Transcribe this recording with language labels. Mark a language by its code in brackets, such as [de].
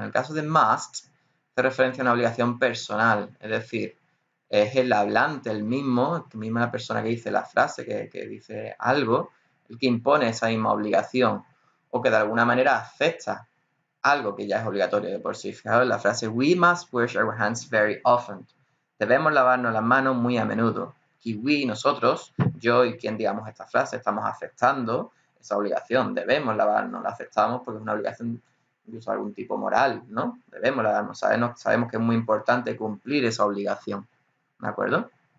[es] En el caso de must, hace referencia a una obligación personal, es decir, es el hablante, el mismo, la misma persona que dice la frase, que dice algo, el que impone esa misma obligación, o que de alguna manera acepta algo que ya es obligatorio de por sí. Fijaos en la frase, [en] we must wash our hands very often. [es] Debemos lavarnos las manos muy a menudo. Y we, nosotros, yo y quien digamos esta frase, estamos aceptando esa obligación. Debemos lavarnos, la aceptamos porque es una obligación incluso algún tipo moral, ¿no? Debemos darnos, sabemos que es muy importante cumplir esa obligación, ¿de acuerdo?